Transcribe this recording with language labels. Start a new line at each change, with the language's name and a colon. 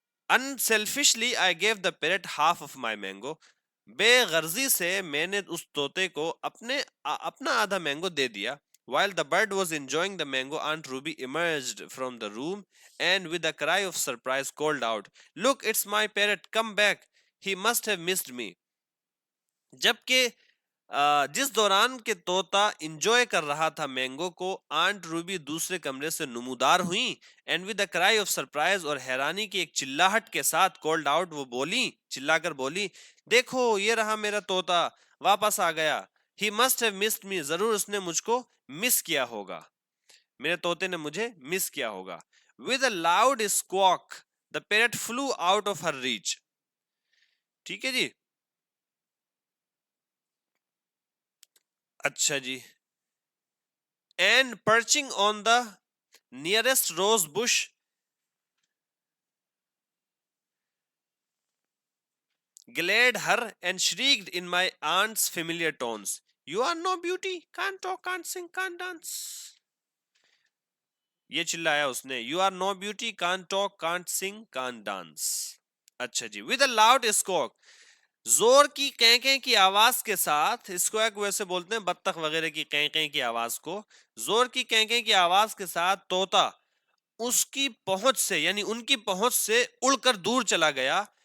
English: unselfishly I gave the parrot half of my mango.
Urdu: بے غرضی سے میں نے اس طوطے کو اپنا آدھا مینگو دے دیا.
English: While the bird was enjoying the mango, Aunt Ruby emerged from the room and with a cry of surprise called out, "Look, it's my parrot, come back. He must have missed me."
Urdu: جبکہ جس دوران کے طوطا enjoy کر رہا تھا mango کو, aunt Ruby دوسرے کمرے سے نمودار ہوئیں.
English: and with a cry of surprise,
Urdu: اور حیرانی کی ایک چلاہٹ کے ساتھ,
English: called out,
Urdu: وہ بولی, چلا کر بولی, دیکھو یہ رہا میرا طوطا, واپس آ گیا.
English: he must have missed me,
Urdu: ضرور اس نے مجھ کو مس کیا ہوگا, میرے طوطے نے مجھے مس کیا ہوگا.
English: With a loud squawk the parrot flew out of her reach.
Urdu: ٹھیک ہے جی. اچھا جی.
English: And perching on the nearest rose bush, glared her and shrieked in my aunt's familiar tones, "You are no beauty, can't talk, can't sing, can't dance."
Urdu: یہ چلایا اس نے,
English: "You are no beauty, can't talk, can't sing, can't dance."
Urdu: اچھا جی.
English: With a loud squawk,
Urdu: زور کی کینکیں کی آواز کے ساتھ, اسکویک ویسے بولتے ہیں بطخ وغیرہ کی کینکیں کی آواز کو, زور کی کینکیں کی آواز کے ساتھ طوطا اس کی پہنچ سے, یعنی ان کی پہنچ سے اڑ کر دور چلا گیا.